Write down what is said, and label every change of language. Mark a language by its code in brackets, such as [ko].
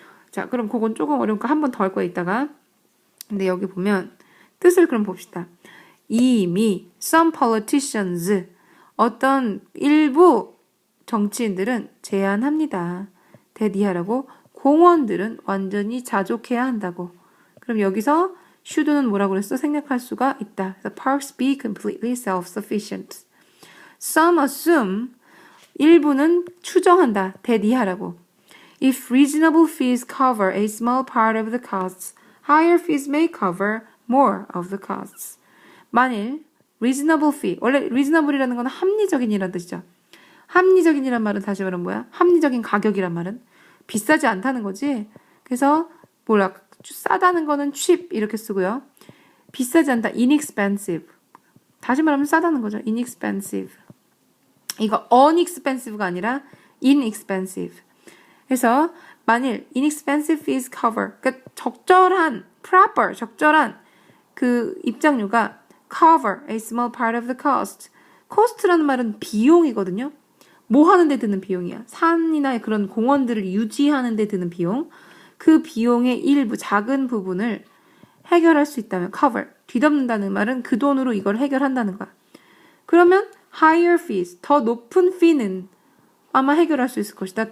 [ko] 자, 그럼 그건 조금 어려우니까 한 번 더 할 거야 이따가. 근데 여기 보면 뜻을 그럼 봅시다. 이미 [en] some politicians [ko] 어떤 일부 정치인들은 제안합니다. 대디하라고 공원들은 완전히 자족해야 한다고. 그럼 여기서 should는 뭐라고 그랬어? 생략할 수가 있다. 그래서 [en] parks be completely self-sufficient. Some assume [ko] 일부는 추정한다. 대디하라고. [en] If reasonable fees cover a small part of the costs, higher fees may cover more of the costs. [ko] 만일 [en] reasonable fee, [ko] 원래 reasonable이라는 건 합리적인이라는 뜻이죠. 합리적인이란 말은 다시 말하면 뭐야? 합리적인 가격이란 말은 비싸지 않다는 거지. 그래서 뭐라 싸다는 거는 cheap 이렇게 쓰고요. 비싸지 않다 inexpensive. 다시 말하면 싸다는 거죠. inexpensive. 이거 unexpensive가 아니라 inexpensive. 그래서 만일 [en] inexpensive fees cover [ko] 그러니까 적절한 [en] proper [ko] 적절한 그 입장료가 [en] cover a small part of the cost. [ko] cost라는 말은 비용이거든요. 뭐 하는 데 드는 비용이야. 산이나 그런 공원들을 유지하는 데 드는 비용. 그 비용의 일부 작은 부분을 해결할 수 있다면 cover. 뒤덮는다는 말은 그 돈으로 이걸 해결한다는 거야. 그러면 [en] higher fees, [ko] 더 높은 fee는 아마 해결할 수 있을 것이다.